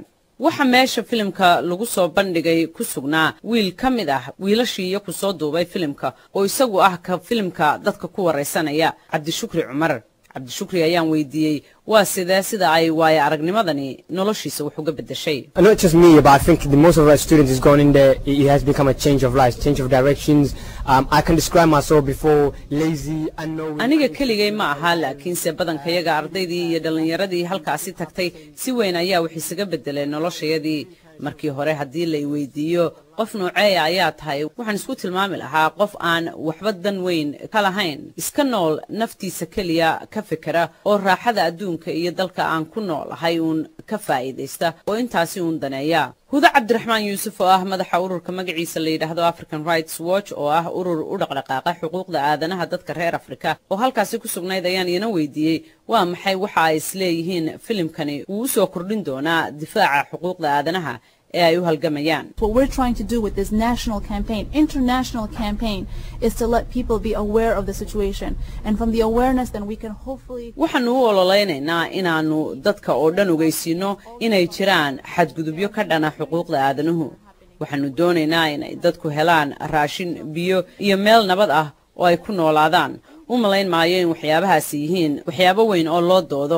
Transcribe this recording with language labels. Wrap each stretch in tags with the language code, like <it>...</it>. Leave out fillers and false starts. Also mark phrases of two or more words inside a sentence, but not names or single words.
<so>waxa meesha filimka lagu soo bandhigay ku sugnaa wiil ka mid ah wiilashii ku soo duubay filimka oo isagu ah ka filimka dadka ku wareysanaya, Cabdishukri Cumar. Cabdishukri ayaan weydiiyey waa sida ay waaya aragnimadani noloshiisa wax uga bedeshay.</so> <en>Not just me, but I think the most of our students is gone in there. It has become a change of life, change of directions. I can describe myself before lazy, unknowing.</en> <so>aniga keligay ma aha, laakiinse badankayaga ardaydii iyo dhalinyaradii halkaasi tagtay si weyn ayaa wax isaga bedelay noloshayadii. markii hore haddii la weydiiyo qof nooceeya ayaa tahay, waxaan isku tilmaami lahaa qof aan waxba dan weyn ka lahayn, iska nool naftiisa keliya ka fikira oo raaxada adduunka iyo dalka aan ku noolahay uun ka faa'iidaysta oo intaasi uun daneeya. Huda Cabdiraxmaan Yuusuf oo ah madaxa ururka magaciisa la yiraahdo African Rights Watch oo ah urur u dhaqdhaqaaqa xuquuqda aadanaha dadka reer Afrika oo halkaasi ku sugnayd ayaan iyana weydiiyey waa maxay waxa ay isleeyihiin filimkani uu soo kordhin doonaa difaaca xuquuqda aadanaha ee ay u halgamayaan.</so> <en>What we're trying to do with this national campaign, international campaign, is to let people be aware of the situation, and from the awareness then we can hopefully</en> <so>waxaanu u ololeynaynaa inaanu dadka oo dhan ogeysiino inay jiraan xadgudubyo ka dhana xuquuqda aadanuhu. waxaanu doonaynaa inay dadku helaan raashin, biyo iyo meel nabad ah oo ay ku noolaadaan. u malayn maayo in waxyaabahaasi yihiin waxyaabo weyn oo loo doodo.</so>